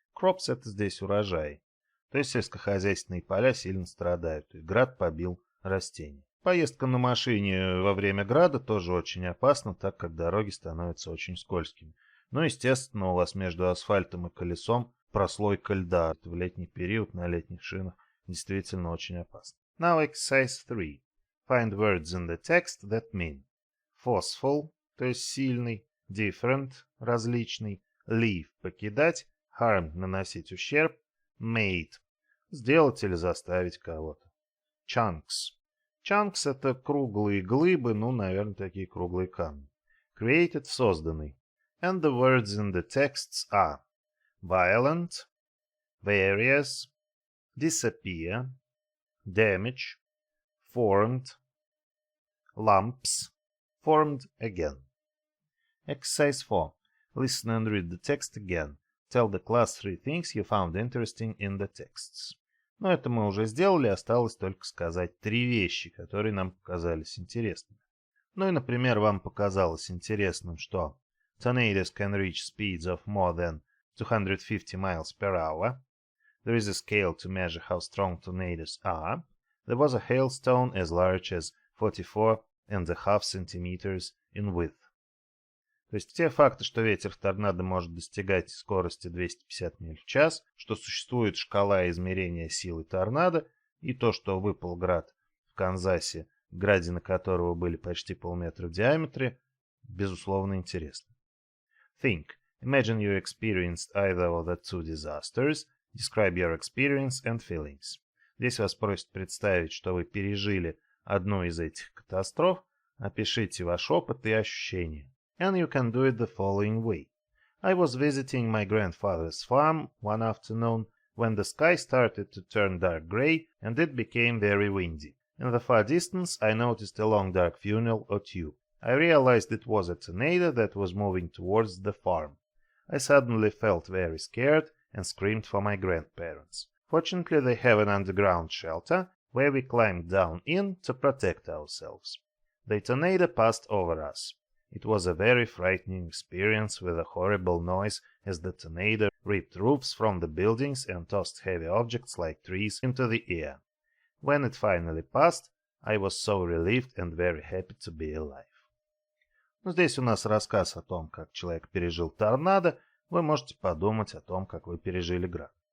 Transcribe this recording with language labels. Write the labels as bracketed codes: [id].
[ru] Crops — это здесь урожай. То есть сельскохозяйственные поля сильно страдают, и град побил растения. Поездка на машине во время града тоже очень опасна, так как дороги становятся очень скользкими. Но, естественно, у вас между асфальтом и колесом прослойка льда. В летний период на летних шинах действительно очень опасно. [en] Now exercise 3. Find words in the text that mean forceful, [ru] то есть сильный, [en] different, [ru] различный, [en] leave, [ru] покидать, [en] harm, [ru] наносить ущерб, [en] made, [ru] сделать или заставить кого-то. [en] Chunks. [ru] Chunks — это круглые глыбы, наверное, такие круглые камни. Created — созданный. [en] And the words in the texts are violent, various, disappear, damage, formed, lumps, formed again. Exercise 4. Listen and read the text again. Tell the class 3 things you found interesting in the texts. [ru] Но это мы уже сделали, осталось только сказать 3 вещи, которые нам показались интересными. Ну и, например, вам показалось интересным, что [en] tornadoes can reach speeds of more than 250 miles per hour. There is a scale to measure how strong tornadoes are. There was a hailstone as large as 44.5 centimeters in width. [ru] То есть те факты, что ветер в торнадо может достигать скорости 250 миль в час, что существует шкала измерения силы торнадо, и то, что выпал град в Канзасе, градины которого были почти полметра в диаметре, безусловно интересны. [en] Think. Imagine you experienced either of the two disasters. Describe your experience and feelings. [ru] Здесь вас просят представить, что вы пережили одну из этих катастроф. Опишите ваш опыт и ощущения. [en] And you can do it the following way. I was visiting my grandfather's farm one afternoon when the sky started to turn dark gray and it became very windy. In the far distance, I noticed a long dark funnel or tube. I realized it was a tornado that was moving towards the farm. I suddenly felt very scared and screamed for my grandparents. Fortunately, they have an underground shelter where we climbed down in to protect ourselves. The tornado passed over us. It was a very frightening experience with a horrible noise as the tornado ripped roofs from the buildings and tossed heavy objects like trees into the air. When it finally passed, I was so relieved and very happy to be alive. [ru] Здесь у нас рассказ о том, как человек пережил торнадо. Вы можете подумать о том, как вы пережили град.